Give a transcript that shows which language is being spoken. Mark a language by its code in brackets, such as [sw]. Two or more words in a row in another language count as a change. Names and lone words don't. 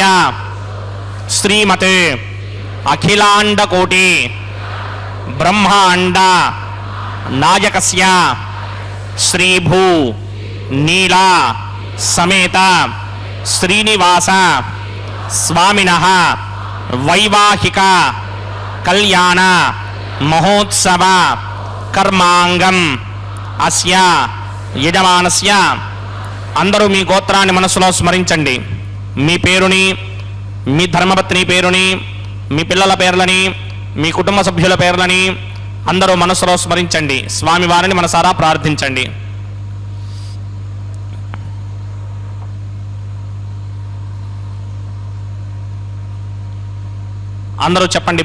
[sa] श्रीमत् अखिलाण्डकोटि ब्रह्माण्ड नायकस्य श्रीभू नीला समेत श्रीनिवास स्वामिनः वैवाहिक कल्याण महोत्सव कर्मांगम అస్య యజమానస్య. [te] అందరూ మీ గోత్రాన్ని మనసులో స్మరించండి. మీ పేరుని, మీ ధర్మపత్ని పేరుని, మీ పిల్లల పేర్లని, మీ కుటుంబ సభ్యుల పేర్లని అందరూ మనసులో స్మరించండి. స్వామివారిని మనసారా ప్రార్థించండి. అందరూ చెప్పండి.